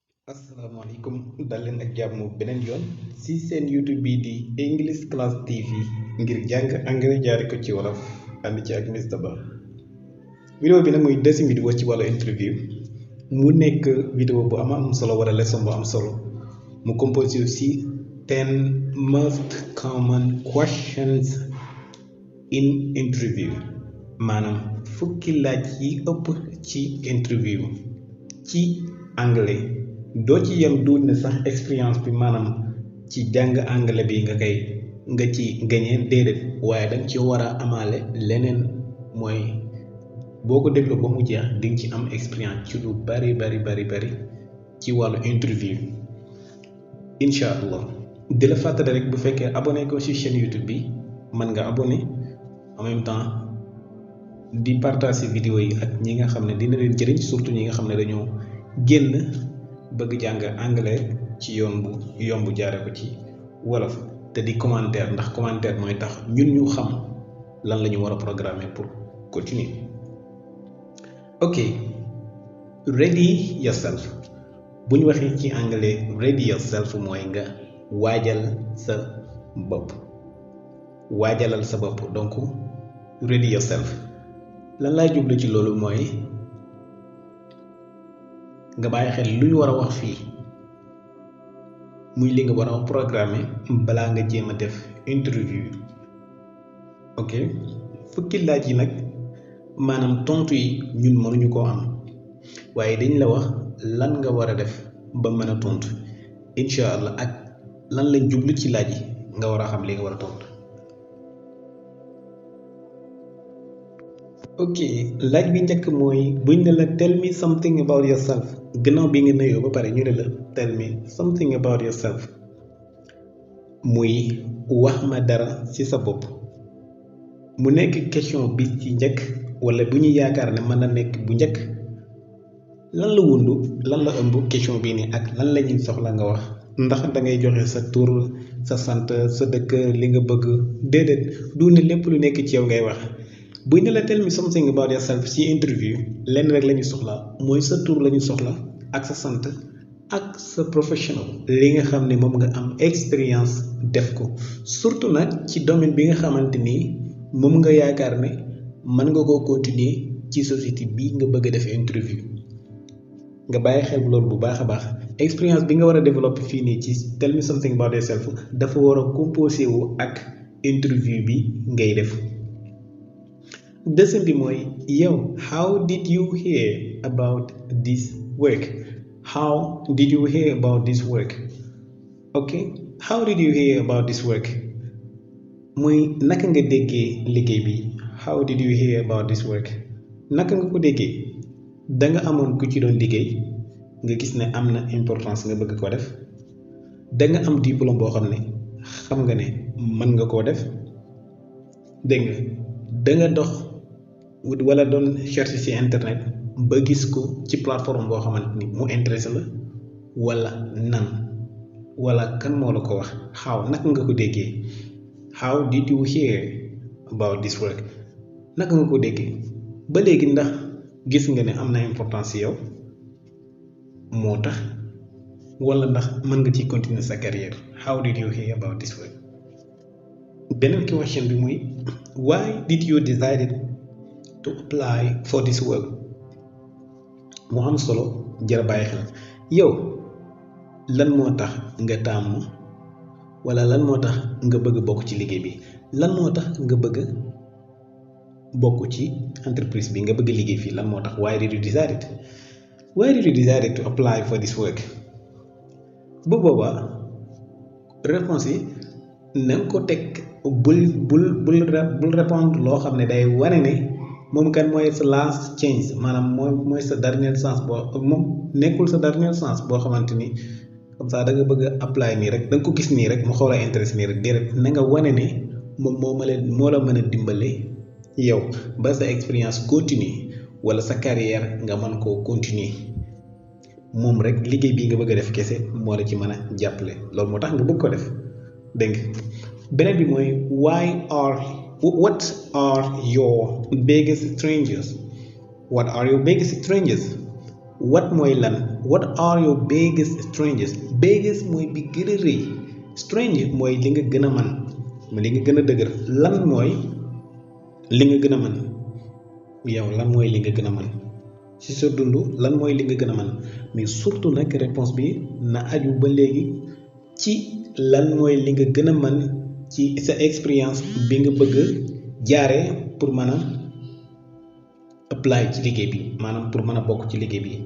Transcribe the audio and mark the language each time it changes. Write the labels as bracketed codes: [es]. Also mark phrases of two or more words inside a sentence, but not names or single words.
[wo] asalaamaaleykum dal leen ak jàmm beneen yoon ci seen YouTube bii di English Class TV ngir jàng anglais jaare ko ci wolof ànd ci ak Mr Ba. vidéo bi nag mooy [fr] deuxième vidéo [wo] ci wàllu interview mu nekk vidéo bu am solo wala leçon bu am solo mu [fr] composé aussi [en] 10 most common questions in interview [wo] maanaam fukki laaj yi ëpp ci interview ci anglais. doo ci yem duut ne sax expérience bi maanaam ci jàng anglais bi nga ci gañee déedéet waaye danga ci war a amaale leneen mooy boo ko dégloo ba mu jeex dinga ci am expérience ci lu bari ci wàllu interview [ar] إن شاء الله [wo] di la fàttali rek bu fekkee abonné ko ci chaîne YouTube bi mën nga abonné [fr] en même temps [wo] di partager vidéo yi ak ñi nga xam ne dina leen jëriñ surtout ñi nga xam ne dañoo génn bëgg jàng anglais ci yoon bu yomb jaare ko ci wolof te di commentaire ndax commentaire mooy tax ñun ñu xam lan la ñu war a programmer [fr] pour continuer. [en] ok ready yourself [wo] bu ñu waxee ci anglais [en] ready yourself [wo] mooy nga waajal sa bopp waajalal sa bopp donc [en] ready yourself [wo] lan laa jublu ci loolu mooy nga bàyyi xel lu ñu war a wax fii muy li nga war a wax programme balaa nga jéem a def interview. ok fukki laaj yi nag maanaam tontu yi ñun mënuñu koo am waaye dañ la wax lan nga war a def ba mën a tontu [ar] إن شاء الله [wo] ak lan lañ jublu ci laaj yi nga war a xam li nga war a tontu. ok laaj bi njëkk mooy buñ ne la [en] tell me something about yourself [wo] gannaaw bi nga nuyoo ba pare ñu ne la [en] tell me something about yourself [wo] muy wax ma dara ci sa bopp mu nekk question bi ci njëkk wala bu ñu yaakaar ne mën na nekk bu njëkk lan la wundu lan la ëmb question bii nii ak lan la ñuy soxla nga wax ndax da ngay joxe sa tur sa sant sa dëkk li nga bëgg déedéet du ne lépp lu nekk ci yow ngay wax. buy ne la [en] tell me something about yourself [wo] ci interview lenn rek la ñu soxla mooy sa tur la ñu soxla ak sa sant ak sa professional li nga xam ne moom nga am expérience def ko surtout nag ci domaine bi nga xamante ni moom nga yaakaar ne mën nga koo continuer ci société bi nga bëgg a def interview nga bàyyi xel loolu bu baax a baax expérience bi nga war a développer fii nii ci [en] tell me something about yourself [wo] dafa war a composé wu ak interview bi ngay def. deuxième bi mooy yow [en] how did you hear about this work how did you hear about this work ok how did you hear about this work [wo] muy naka nga déggee liggéey bi [en] how did you hear about this work [wo] naka nga ko déggee da nga amoon ku ci doon liggéey nga gis ne am na importance nga bëgg ko def da nga am diplôme boo xam ne xam nga ne mën nga koo def dégg nga da nga dox wala doon chercher ci internet ba gis ko ci plateforme boo xamante ni mu intéressé la wala nan wala kan moo la ko wax how naka nga ko déggee [en] how did you hear about this work [wo] naka nga ko déggee ba léegi ndax gis nga ne am na importance ci yow moo tax wala ndax mën nga ci continuer sa carrière [en] how did you hear about this work. [wo] beneen question bi muy [en] why did you decide to apply for this work [wo] mu am solo jar bàyyi xel yow lan moo tax nga tàmm wala lan moo tax nga bëgg bokk ci liggéey bi lan moo tax nga bëgg bokk ci entreprise bi nga bëgg liggéey fii lan moo tax [en] why did you decide to apply for this work [wo] bu boobaa réponse yi na nga ko teg bul répondre loo xam ne day wane ne moom kan mooy sa [en] last chance [wo] maanaam mooy sa [fr] dernière chance [wo] moom nekkul sa [fr] dernière chance [wo] boo xamante ni [fr] comme ça [wo] da nga bëgg a apply nii rek da nga ko gis nii rek mu xaw la intéressé nii rek déedéet na nga wane ne moom moo la mën a dimbale yow ba sa expérience continue wala sa carrière nga mën koo continuer moom rek liggéey bii nga bëgg a def kese moo la ci mën a jàppale loolu moo tax nga bëgg ko def dégg nga beneen bi mooy [en] what are your biggest strangers what [wo] mooy lan [en] what are your biggest strengths. [wo] Biggest mooy bi gën a rëy, strength mooy li nga gën a man, li nga gën a dëgër. Lan mooy li nga gën a man yow, lan mooy li nga gën a man ci sa dund, lan mooy li nga gën a man. [fr] mais surtout [wo] nag réponse bi na aju ba léegi ci lan mooy li nga gën a man ci sa expérience bi nga bëgg jaaree pour mën a apply ci liggéey bi, maanaam pour mën a bokk ci liggéey bi.